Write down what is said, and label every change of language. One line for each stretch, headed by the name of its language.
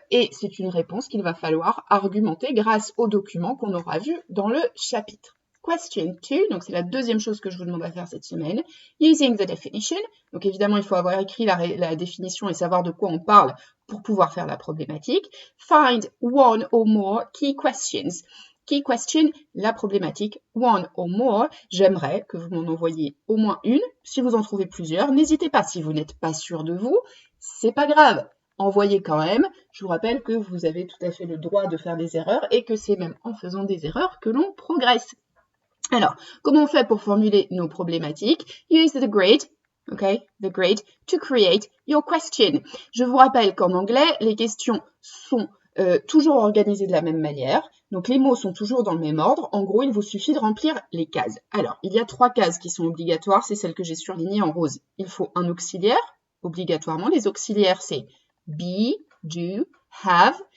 French: Et c'est une réponse qu'il va falloir argumenter grâce aux documents qu'on aura vus dans le chapitre. Question 2, donc c'est la deuxième chose que je vous demande à faire cette semaine.
English: Using the definition.
French: Donc évidemment, il faut avoir écrit la définition et savoir de quoi on parle pour pouvoir faire la problématique.
English: Find one or more key questions. Key question,
French: la problématique,
English: one or more.
French: J'aimerais que vous m'en envoyiez au moins une. Si vous en trouvez plusieurs, n'hésitez pas. Si vous n'êtes pas sûr de vous, c'est pas grave. Envoyez quand même. Je vous rappelle que vous avez tout à fait le droit de faire des erreurs et que c'est même en faisant des erreurs que l'on progresse. Alors, comment on fait pour formuler nos problématiques?
English: Use the grid, the grid, to create your question.
French: Je vous rappelle qu'en anglais, les questions sont toujours organisées de la même manière. Donc, les mots sont toujours dans le même ordre. En gros, il vous suffit de remplir les cases. Alors, il y a 3 cases qui sont obligatoires. C'est celles que j'ai surlignées en rose. Il faut un auxiliaire, obligatoirement. Les auxiliaires, c'est be, do, have.